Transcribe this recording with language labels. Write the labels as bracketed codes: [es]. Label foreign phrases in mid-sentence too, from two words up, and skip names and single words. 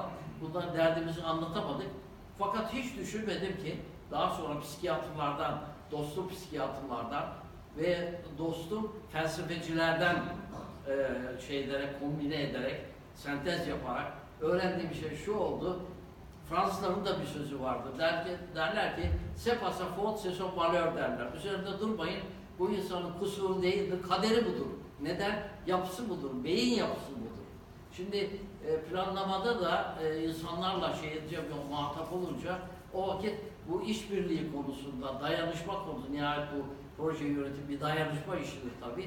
[tr] Bunlar derdimizi anlatamadık. Fakat hiç düşünmedim ki daha sonra psikiyatrlardan, dostum psikiyatrlardan ve dostum felsefecilerden kombine ederek, sentez yaparak öğrendiğim şey şu oldu. Fransızların da bir sözü vardı. Derler ki, [fr] c'est pas sa faute, c'est son malheur derler. [tr] Üzerinde durmayın, bu insanın kusuru değildir, kaderi budur. Neden? Yapısı budur, beyin yapısı budur. Şimdi planlamada da insanlarla muhatap olunca o vakit bu işbirliği konusunda, dayanışma konusunda, nihayet bu proje yönetimi bir dayanışma işidir tabii.